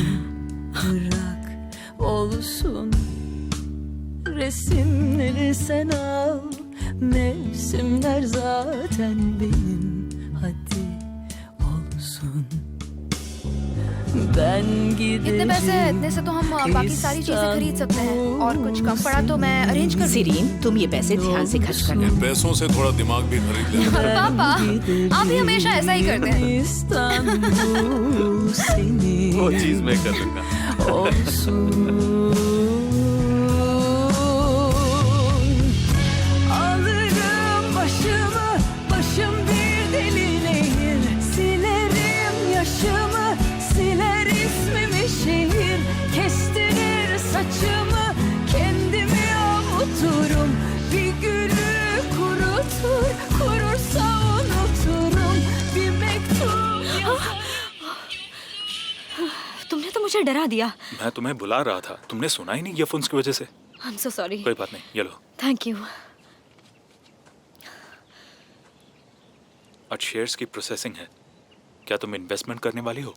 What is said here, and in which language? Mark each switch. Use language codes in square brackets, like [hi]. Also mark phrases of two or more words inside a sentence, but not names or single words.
[tr] Bırak olsun. Resimleri sen al. Mevsimler zaten benim. Hadi olsun. [hi] इतने पैसे इतने से तो हम बाकी सारी चीजें खरीद सकते हैं, और कुछ कम पड़ा तो मैं अरेंज कर। सीरीन, तुम ये पैसे ध्यान से खर्च करना। इन पैसों से थोड़ा दिमाग भी खरीद लेना। पापा, आप ही हमेशा ऐसा ही करते हैं। वो चीज मैं कर लूंगा। [tr] Alırım başımı, başım bir deli nehir. Silerim yaşımı, siler ismimi şehir. Kestirir saçımı, kendimi avuturum. Bir gülü kurutur, kurursa unuturum. Bir mektup yazarım. [hi] तुमने तो मुझे डरा दिया। मैं तुम्हें बुला रहा था, तुमने सुना ही नहीं ईयरफोन्स की वजह से। [en] I am so sorry. [hi] कोई बात नहीं, ये लो। [en] thank you. [hi] आज शेयर्स की प्रोसेसिंग है, क्या तुम इन्वेस्टमेंट करने वाली हो?